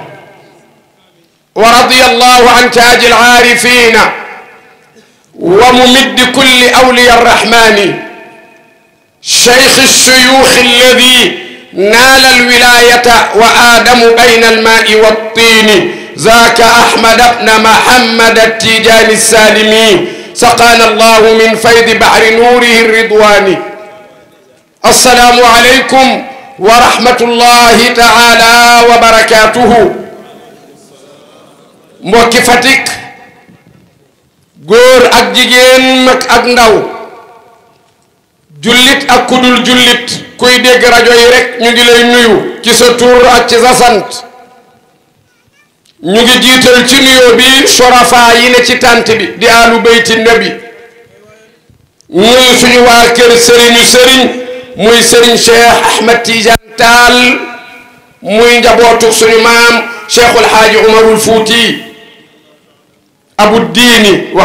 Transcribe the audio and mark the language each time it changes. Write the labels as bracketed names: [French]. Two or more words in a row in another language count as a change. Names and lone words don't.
[Arabic] ورضي الله عن تاج العارفين وممد كل أولياء الرحمن شيخ الشيوخ الذي نال الولاية وآدم بين الماء والطين ذاك أحمد بن محمد التيجاني السالمي سقانا الله من فيض بحر نوره الرضواني السلام عليكم ورحمة الله تعالى وبركاته [Wolof] mbokki Fatick góor ak jigéen mag ak ndaw jullit ak kudul jullit kuy dégg rajo yi rek ñu ngi lay nuyu ci sa tur ak ci sa sant ñu ngi jiital ci nuyoo bi sorafa yi ne ci tànt bi di [Arabic] آل بيت النبي [Wolof] nuyu suñu waa kër sëriñu sëriñ muy sëriñ Cheikh Ahmed Tidiane Tall muy njabootu suñu maam Cheikhul Haaji Umarul Fuuti abu diini wax